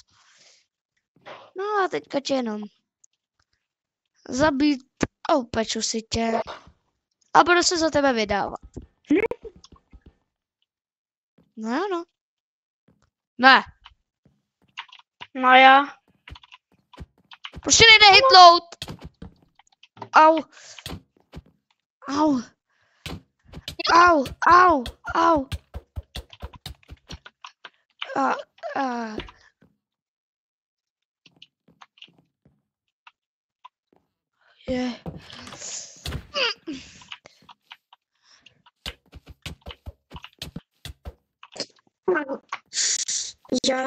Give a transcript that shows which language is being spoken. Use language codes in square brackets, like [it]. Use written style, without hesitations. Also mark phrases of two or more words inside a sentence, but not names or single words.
[cs] No a teďka tě jenom zabít a upeču si tě. A budu se za tebe vydávat. No. Ne, No jo. prostě nejde hitlout. Au. Au. Au, au, au. A. Je. Já...